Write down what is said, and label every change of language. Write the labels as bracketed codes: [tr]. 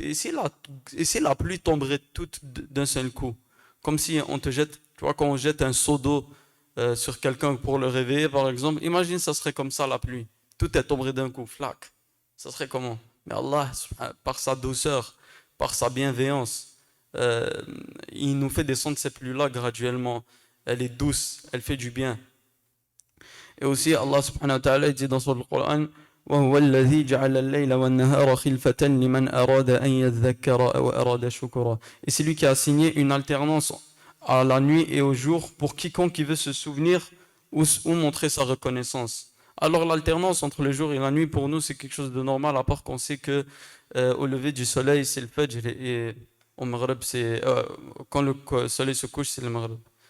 [fr] Et si la pluie tomberait toute d'un seul coup, comme si on te jette, tu vois, quand on jette un seau d'eau sur quelqu'un pour le réveiller, par exemple, imagine ça serait comme ça la pluie. Tout est tombé d'un coup, flac. Ça serait comment? Mais Allah, par sa douceur, par sa bienveillance, euh, il nous fait descendre cette pluie-là graduellement. Elle est douce, elle fait du bien. Et aussi, Allah subhanahu wa ta'ala dit dans son Coran, [ar] وهو الذي جعل الليل والنهار خلفة لمن أراد أن يذكر أو أراد شكرا. [fr] Et c'est lui qui a assigné une alternance à la nuit et au jour pour quiconque qui veut se souvenir ou montrer sa reconnaissance. Alors l'alternance entre le jour et la nuit pour nous c'est quelque chose de normal, à part qu'on sait que au lever du soleil c'est le Fajr et au Maghreb c'est quand le soleil se couche c'est le Maghreb.